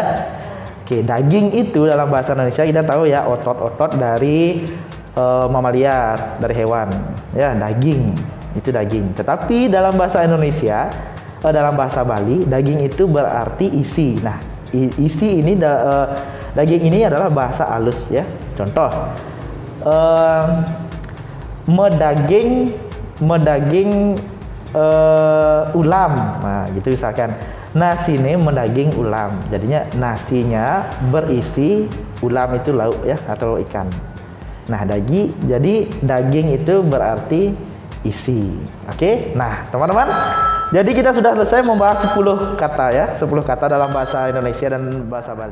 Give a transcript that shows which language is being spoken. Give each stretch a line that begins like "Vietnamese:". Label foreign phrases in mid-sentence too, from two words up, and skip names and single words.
Indonesian: Oke, daging itu dalam bahasa Indonesia kita tahu ya, otot-otot dari mamalia, dari hewan. Ya, daging. Itu daging. Tetapi dalam bahasa Indonesia, dalam bahasa Bali, daging itu berarti isi. Nah, isi ini daging ini adalah bahasa halus ya. Contoh,
Balinese: medaging ulam.
Indonesian: Nah, gitu misalkan. Nasi ini
Balinese: mendaging ulam.
Indonesian: Jadinya nasinya berisi ulam itu lauk ya, atau ikan. Nah, jadi daging itu berarti isi. Oke? Nah, teman-teman, jadi kita sudah selesai membahas 10 kata ya, 10 kata dalam bahasa Indonesia dan bahasa Bali.